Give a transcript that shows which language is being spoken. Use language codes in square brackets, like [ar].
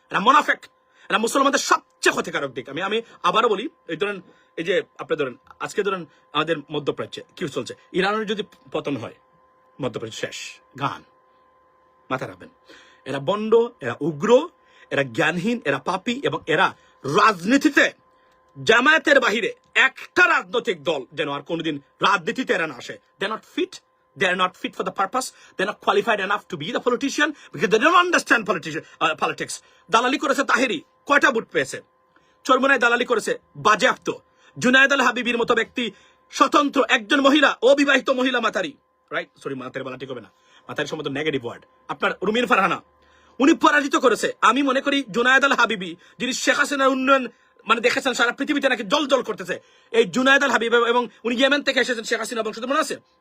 [bn] এরা মুনাফেক, এরা মুসলমানদের সবচেয়ে ক্ষতিকারক দিক। আমি আবারও বলি, এই ধরেন এই যে আপনি ধরেন আজকে ধরেন আমাদের মধ্যপ্রাচ্যে কি চলছে, ইরানের যদি পতন হয়, মধ্যপ্রাচ্য শেষ, গান। মাথা রাখবেন, এরা বন্ড, এরা উগ্র, এরা জ্ঞানহীন, এরা পাপী, এবং এরা রাজনীতিতে জামায়াতের বাহিরে একটা রাজনৈতিক দল যেন আর কোনোদিন রাজনীতিতে এরা না আসে। [en] They are not fit, they are not fit for the purpose, they are not qualified enough to be the politician because they don't understand politics. [bn] দালালি করেছে তাহেরি, কয়টা ভোট পেয়েছে? চরমুনায় দালালি করেছে বাজেয়াপ্ত। জুনায়েদ আল হাবিবির মতো ব্যক্তি, স্বতন্ত্র একজন মহিলা, অবিবাহিত মহিলা মাতারি, রাইট, সরি মাতারি বলা ঠিক হবে না, মাতারি সম্বন্ধে নেগেটিভ ওয়ার্ড, আপনার রুমিন ফারহানা, উনি পরাজিত করেছে। আমি মনে করি জুনায়েদ আল হাবিবি, যিনি শেখ হাসিনার উন্নয়ন মানে দেখেছেন সারা পৃথিবীতে নাকি জল জল করতেছে, এই জুনায়েদ আল হাবিব, এবং উনি ইয়েমেন থেকে এসেছেন, শেখ হাসিনা বংশধর, মনে আছে?